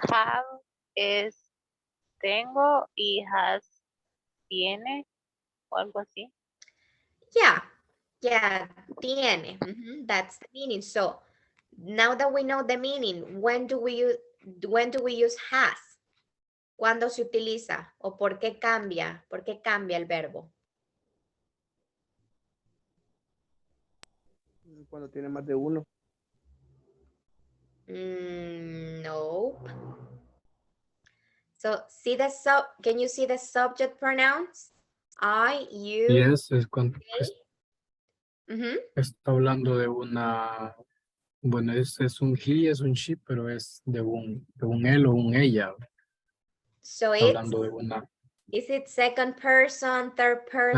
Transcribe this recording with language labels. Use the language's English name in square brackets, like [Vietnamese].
[Spanish] Have es tengo y has tiene o algo así. [English] Yeah, tiene. That's the meaning. So now that we know the meaning, when do we when do we use has? [Spanish] ¿Cuándo se utiliza? ¿O por qué cambia? ¿Por qué cambia el verbo? Cuando tiene más de uno. [English] No. So, can you see the subject pronouns? I, you, [Spanish] Yes, es cuando mhm. está hablando de una, bueno, es un he, es un she, pero es de un él o un ella. [English] So [Spanish] Está hablando de una. [English] is it second person, third person?